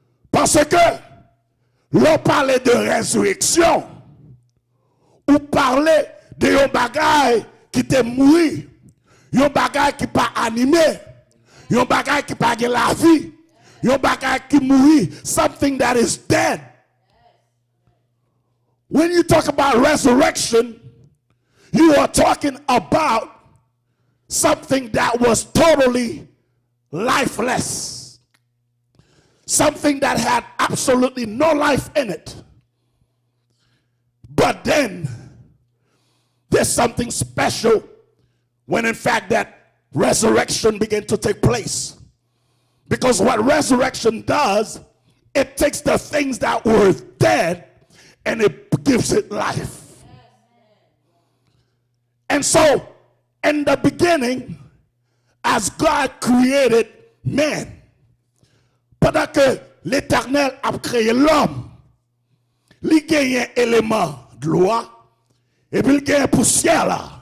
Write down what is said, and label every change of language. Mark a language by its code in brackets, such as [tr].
[fr] Parce que l'on parlait de résurrection, ou parlait de un bagage qui était mort, un bagage qui n'est pas animé, un bagage qui n'a pas de la vie, un bagage qui mourit, [en] something that is dead. When you talk about resurrection, you are talking about something that was totally lifeless. Something that had absolutely no life in it. But then, there's something special when in fact that resurrection began to take place. Because what resurrection does, it takes the things that were dead and it gives it life. And so, in the beginning, as God created man, [fr] pendant que l'Éternel a créé l'homme, il y a un élément de loi, et puis il y a une poussière là.